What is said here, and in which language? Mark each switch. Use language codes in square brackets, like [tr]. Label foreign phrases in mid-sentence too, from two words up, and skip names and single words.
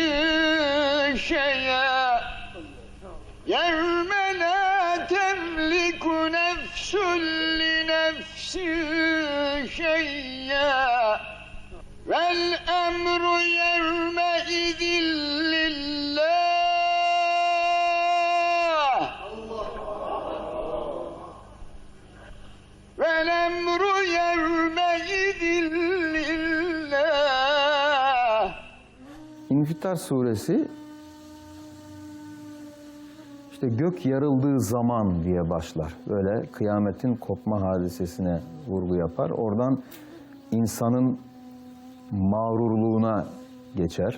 [ar] شيئا يوم لا تملك نفس لنفس شيئا والأمر يومئذ لله والأمر يومئذ لله. [tr] İnfitar suresi işte gök yarıldığı zaman diye başlar. Böyle kıyametin kopma hadisesine vurgu yapar. Oradan insanın mağrurluğuna geçer.